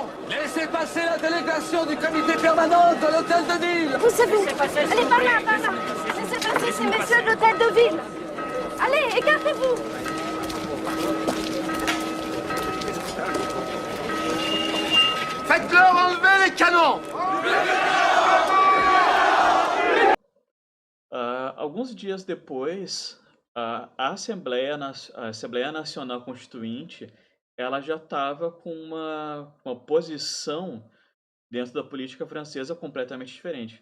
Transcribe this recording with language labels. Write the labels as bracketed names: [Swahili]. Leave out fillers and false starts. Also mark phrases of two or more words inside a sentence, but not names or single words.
[French] Laissez passer la délégation du comité permanent de l'hôtel de ville. Vous savez, allez par là, par là. Laissez passer ces messieurs de l'hôtel de ville. Allez, écartez-vous. Faites-leur enlever les canons. [Portuguese] Alguns dias depois, a Assembleia Nacional Constituinte, ela já estava com uma posição dentro da política francesa completamente diferente.